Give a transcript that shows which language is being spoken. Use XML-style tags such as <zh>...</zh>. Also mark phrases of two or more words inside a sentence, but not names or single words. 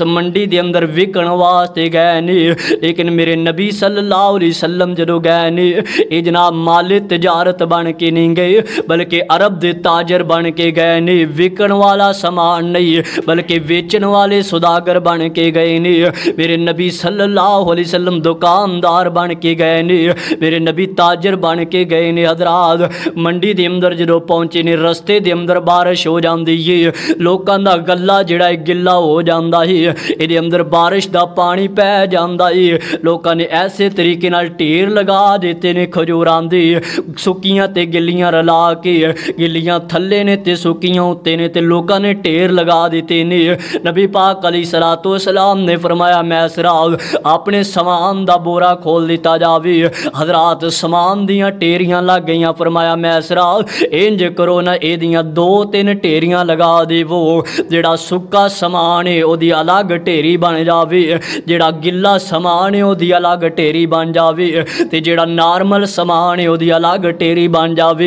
<pa>منڈی دے اندر وکن واسطے گئے نے لیکن میرے نبی صلی اللہ علیہ وسلم جدو گئے نے اے جناب مال تجارت بن کے نہیں گئے بلکہ عرب دے تاجر بن کے گئے نے وکن والا سامان نہیں بلکہ ویچن والے سوداگر بن کے گئے نے میرے نبی صلی اللہ علیہ وسلم دکاندار بن کے گئے نے میرے نبی تاجر بن کے گئے نے حضرات منڈی دے اندر جدو پہنچے نے رستے دے اندر بارش ہو جاندی ہے لوکاں دا گلا جڑا ہے گلا ہو جاندا ہے اے دے اندر بارش دا پانی پہ جاندا ہے لوکاں نے ایسے طریقے نال ٹیر لگا دیتے نے کھجوراں دے سکیاں تے گلیاں رلا کے گلیاں تھلے نے تے سکیاں اُتے نے تے لوکاں نے ٹیر لگا دیتے نے نبی پاک علیہ علیہ السلام نے فرمایا میسرہ اپنے سامان دا بورا کھول دتا جاوے. حضرات سامان دیاں ڈھیریاں لگ گئیاں۔ فرمایا میسرہ اینج کرو نا ایدیاں 2-3 ڈھیریاں لگا دیوو، جیہڑا سکا سامان ہے اودی الگ ڈھیری بن جاوے، جیہڑا گلا سامان ہے اودی الگ ڈھیری بن جاوے، تے جیہڑا نارمل سامان ہے اودی الگ ڈھیری بن جاوے.</pa>